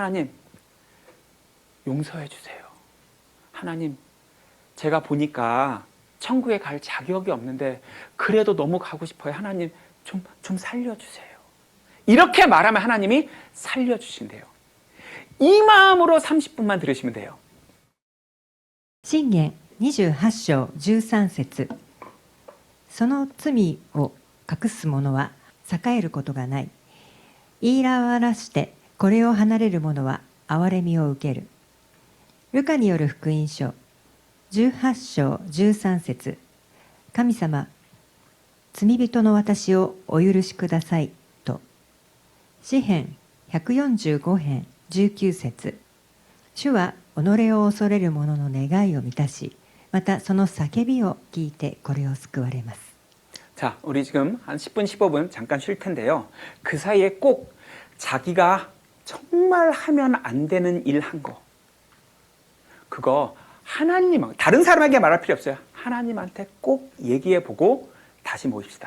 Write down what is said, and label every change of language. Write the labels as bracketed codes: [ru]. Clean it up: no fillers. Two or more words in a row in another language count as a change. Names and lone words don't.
[ko] 하나님, 용서해 주세요. 하나님, 제가 보니까 천국에 갈 자격이 없는데 그래도 너무 가고 싶어요. 하나님, 좀 살려주세요. 이렇게 말하면 하나님이 살려주신대요. 이 마음으로 30분만 들으시면 돼요. [ja] 箴言28章13節その罪を隠す者は栄えることがない。言い表してこれを離れる者は憐れみを受ける。ルカによる福音書18章13節神様、罪人の私をお許しくださいと。詩編145編19節。主は己を恐れる者の願いを満たし、またその叫びを聞いてこれを救われます。 [ko] 자, 우리 지금 한 10분, 15분 잠깐 쉴 텐데요. 그 사이에 꼭 자기가 정말 하면 안 되는 일 한 거. 그거 하나님, 다른 사람에게 말할 필요 없어요. 하나님한테 꼭 얘기해 보고 다시 모입시다.